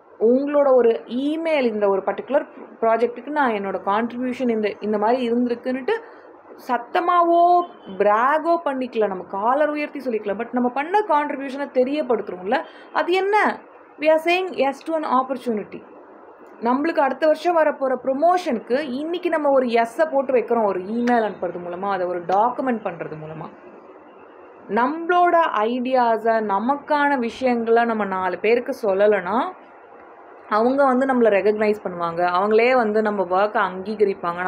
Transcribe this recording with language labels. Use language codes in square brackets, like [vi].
[ta] உங்களோட ஒரு இமெயில், இந்த ஒரு பர்டிகுலர் ப்ராஜெக்ட்டுக்கு நான் என்னோடய கான்ட்ரிபியூஷன் இந்த மாதிரி இருந்திருக்குன்னுட்டு சத்தமாகவோ பிராகோ பண்ணிக்கல, நம்ம காலர் உயர்த்தி சொல்லிக்கலாம், பட் நம்ம பண்ண கான்ட்ரிபியூஷனை தெரியப்படுத்துகிறோம்ல, அது என்ன? [en] we are saying yes to an opportunity. [ta] நம்மளுக்கு அடுத்த வருஷம் வரப்போகிற ப்ரொமோஷனுக்கு இன்றைக்கி நம்ம ஒரு எஸ்ஸை போட்டு வைக்கிறோம், ஒரு இமெயில் அனுப்புறது மூலமாக, அதை ஒரு டாக்குமெண்ட் பண்ணுறது மூலமாக. நம்மளோட ஐடியாஸை, நமக்கான விஷயங்களை நம்ம 4 பேருக்கு சொல்லலைன்னா அவங்க வந்து நம்மளை ரெகக்னைஸ் பண்ணுவாங்க, அவங்களே வந்து நம்ம ஒர்க்கை அங்கீகரிப்பாங்க.